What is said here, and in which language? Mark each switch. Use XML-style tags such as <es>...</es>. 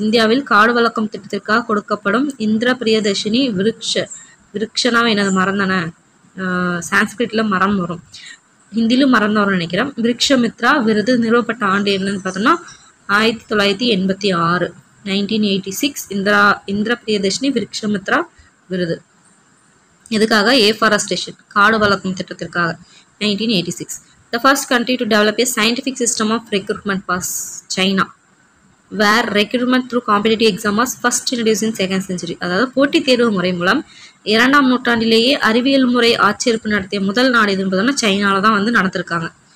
<ta>இந்தியாவில் காடு வளர்க்கும் திட்டத்திற்காக கொடுக்கப்படும் இந்திர பிரியதர்ஷினி விருக்ஷனாவை எனது மரம் தானே, சான்ஸ்கிரிட்டில் மரம் வரும், ஹிந்திலும் மரம் வரும்னு நினைக்கிறேன். விருக்ஷமித்ரா விருது நிறுவப்பட்ட ஆண்டு என்னன்னு பார்த்தோம்னா 1986. 1986 இந்திர பிரியதர்ஷினி விருக்ஷமித்ரா விருது. எதுக்காக? ஏஃபாரஸ்டேஷன் காடு வளர்க்கும் திட்டத்திற்காக. 1986.</ta> <en>The first country to develop a scientific system of recruitment was China, where recruitment through competitive exam was first introduced in 2nd century.</en> <ta>அதாவது போட்டித் தேர்வு முறை மூலம் 2ஆம் நூற்றாண்டிலேயே அறிவியல் முறை ஆட்சேர்ப்பு நடத்திய முதல் நாடு எதுன்னு பார்த்தோம்னா சைனால தான் வந்து நடத்திருக்காங்க.</ta>